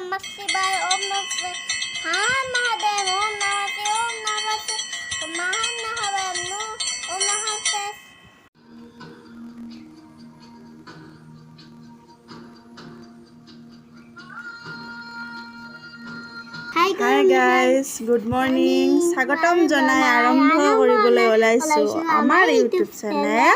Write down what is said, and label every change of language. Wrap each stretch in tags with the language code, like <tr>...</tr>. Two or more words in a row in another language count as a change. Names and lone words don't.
<sa>नमः शिवाय ओम नमः शिवाय हर महादेव ओम नमः शिवाय ओम नमः शिवाय महान नो ओम नमः शिवाय</sa> <en>hi guys good morning</en> <as>স্বাগতম জনাই আৰম্ভ কৰিবলৈ ওলাইছোঁ আমাৰ ইউটিউব চেনেল</as>